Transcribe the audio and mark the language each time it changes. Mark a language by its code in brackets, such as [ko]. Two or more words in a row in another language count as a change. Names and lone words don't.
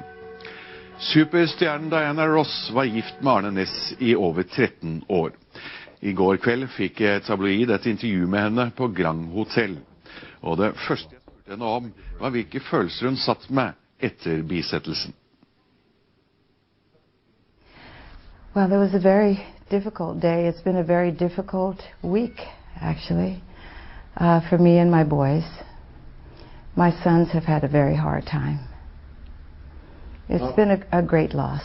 [no] Superstjernen Diana Ross var gift med Arne Næss i over 13 år. I går kveld fikk tabloid et intervju med henne på Grand Hotel. Og det første jeg spurte henne om, var hvilke følelser hun satt med etter bisettelsen. [en] Well, it was a very difficult day. It's been a very difficult week, actually, for me and my boys. My sons have had a very hard time. It's been a great loss.